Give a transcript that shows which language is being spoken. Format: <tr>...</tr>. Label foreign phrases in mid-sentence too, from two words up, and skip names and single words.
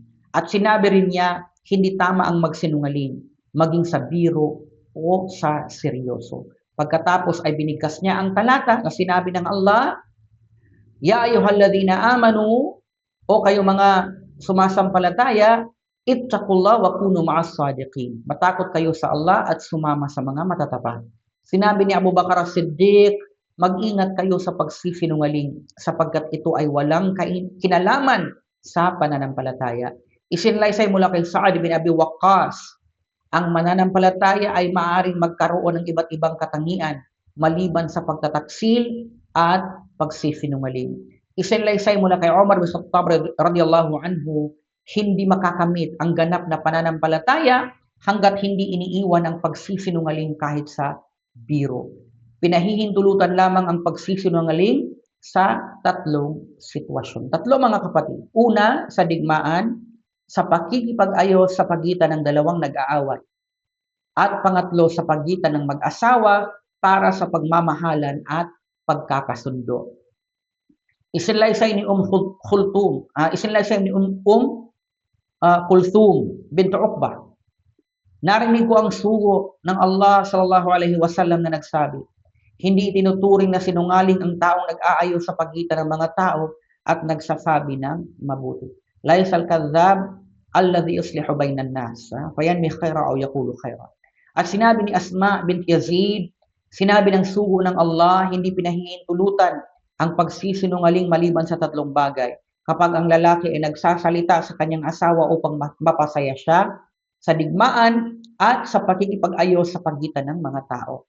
<tl>At sinabi rin niya, hindi tama ang magsinungaling, maging sa biro o sa seryoso. Pagkatapos ay binigkas niya ang talata na sinabi ng Allah,</tl> <ar>يا أيها الذين آمنوا,</ar> <tl>o kayo mga sumasampalataya,</tl> <ar>اتقوا الله وكونوا مع الصادقين.</ar> <tl>Matakot kayo sa Allah at sumama sa mga matatapat. Sinabi ni Abu Bakar as-Siddiq, mag-ingat kayo sa pagsisinungaling sapagkat ito ay walang kinalaman sa pananampalataya. Isinlaysay mula kay Sa'ad bin Abi Waqqas, ang mananampalataya ay maaaring magkaroon ng iba't ibang katangian maliban sa pagtataksil at pagsisinungaling. Isinlaysay mula kay Umar bin Khattab</tl> <ar>رضي الله عنه,</ar> <tl>hindi makakamit ang ganap na pananampalataya hanggat hindi iniiwan ang pagsisinungaling kahit sa biro. Pinahihintulutan lamang ang pagsisinungaling sa tatlong sitwasyon. Tatlo mga kapatid. Una, sa digmaan, sa pakikipag-ayos sa pagitan ng dalawang nag-aaway. At pangatlo, sa pagitan ng mag-asawa para sa pagmamahalan at pagkakasundo. Isinlaysay ni Kulthum bint Uqbah. Narinig ko ang sugo ng Allah</tl> <ar>صلى الله عليه وسلم</ar> <tl>na nagsabi, hindi itinuturing na sinungaling ang taong nag-aayos sa pagitan ng mga tao at nagsasabi ng mabuti.</tl> <ar>ليس الكذاب الذي يصلح بين الناس فينمي خيرا أو يقول خيرا.</ar> <tl>At sinabi ni Asma bint Yazid, sinabi ng sugo ng Allah, hindi pinahihintulutan ang pagsisinungaling maliban sa tatlong bagay. Kapag ang lalaki ay nagsasalita sa kanyang asawa upang mapasaya siya, sa digmaan at sa pakikipag-ayos sa pagitan ng mga tao.</tl>